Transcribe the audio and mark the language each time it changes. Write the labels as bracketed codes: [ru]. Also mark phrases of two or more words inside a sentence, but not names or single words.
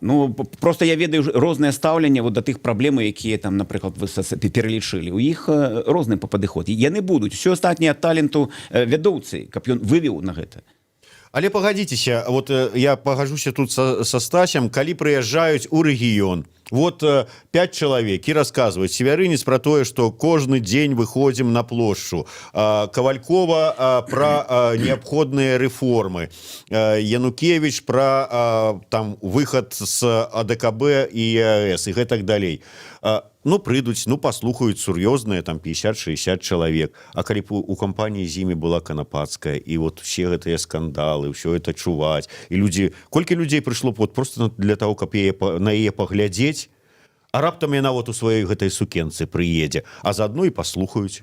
[be] Ну просто я ведаю рознае стаўленне вот да тых праблемаў, якія там, напрыклад, вы пералічылі. У іх розны падыход. Яны будуць. Усё астатняе ад таленту вядоўцы, каб ён вывеў на гэта. Але пагадзіцеся, вот я пагажуся тут са Стасем, калі прыязджаюць у рэгіён, [ru] Вот 5 человек и рассказывают Севярынец про тое, что каждый день выходим на площадь. Ковалькова про необходимые реформы. Янукевич про там выход с АДКБ и ЕАЭС и так далее. [be] Ну, придуць, ну, паслухаюць сур'ёзныя там 50-60 чалавек. А калі б у кампаніі з імі была Канапацкая, і вот все гэтыя скандалы, ўсё это чуваць, і людзі, колькі людзей прыйшло б вот просто [ru] для того, [be] каб на яе паглядзець, а раптам яна вот у сваёй гэтай сукенцы прыедзе, а заодно і паслухаюць.